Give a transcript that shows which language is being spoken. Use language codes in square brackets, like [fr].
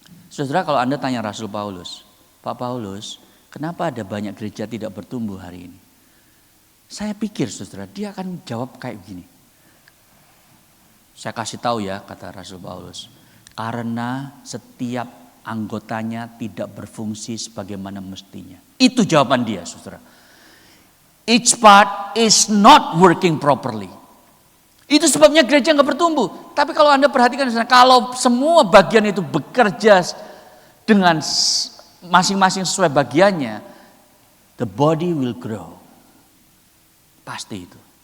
[id] Saudara, kalau Anda tanya Rasul Paulus, Pak Paulus, kenapa ada banyak gereja tidak bertumbuh hari ini? Saya pikir, saudara, dia akan jawab kayak begini. Saya kasih tahu ya, kata Rasul Paulus, karena setiap anggotanya tidak berfungsi sebagaimana mestinya. Itu jawaban dia, saudara. [en] Each part is not working properly. [id] Itu sebabnya gereja nggak bertumbuh. Tapi kalau Anda perhatikan, kalau semua bagian itu bekerja dengan masing-masing sesuai bagiannya, [en] the body will grow. [id] Pasti itu.